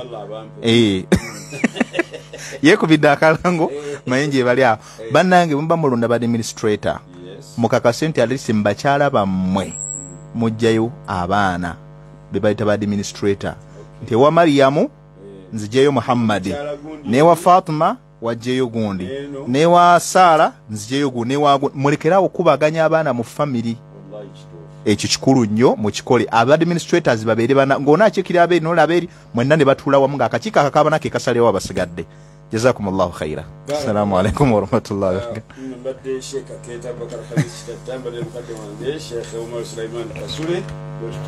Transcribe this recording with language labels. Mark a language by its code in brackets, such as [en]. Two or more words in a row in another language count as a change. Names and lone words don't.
[lg] yekubidde akalango mayinji bali awo bannange bwe mba mulonda ba administrator mukakase nti alisi mubakyala bammwe mujjayo abaana be bayita ba administrator nti ewa Mariyamu nzijeyo Muhammadi, newa Fatima wajjeyo gundi, newa Sara nzijeyo gundi, newa mulekerawo kubaganya abaana mu family. Ekyo kikulu nnyo mukikole. Aba administrators babeere bana ng'ona akikira abeeri n'olaberi mwenna ne batuula wamu ng'akakiiko akakaabana ke kasalewo abasigadde. [ar] جزاكم الله خيرا. السلام عليكم ورحمة الله وبركاته. [lg] Mbadde Sheikh Keita Bakar Khamis Tatamba ne mukadde wange Sheikh Omar Sulaiman Kasule.